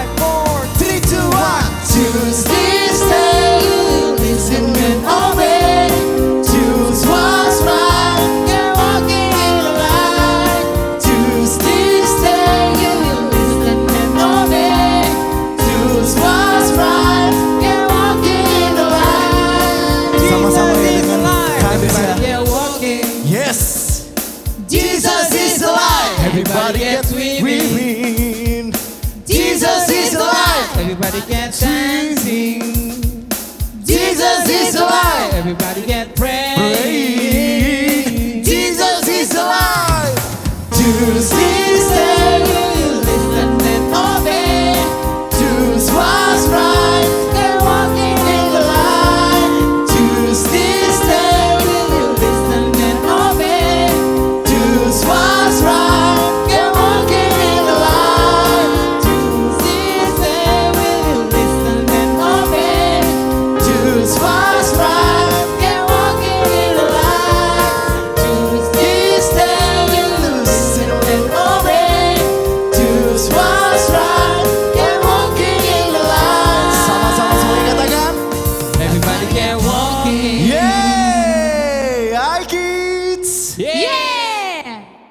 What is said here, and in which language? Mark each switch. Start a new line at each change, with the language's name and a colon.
English: 5, 4, 3, 2, 1. Choose this day, listen and obey. Choose what's right, you're walking in the light. Choose this day, listen and obey. Choose what's right, you're walking in the light.
Indonesian: Sama-sama ya dengan KBS ya.
English: Yes, Jesus is alive. Everybody get winning. Jesus is alive. Everybody get dancing. Jesus is alive. Everybody get praying. Praying. Jesus is alive. Choose this day, listen and obey. Choose what's right, and walking in the light. Choose this day, listen and obey. Choose what's right, and walking in the light. Choose this day, listen and obey. Choose what's right, and walking in the light. Choose this day, listen and obey. Choose what's right, and walking in the light.
Indonesian: Sama-sama semuanya katakan.
English: Everybody get walking. Yeay, hi kids. Yeah.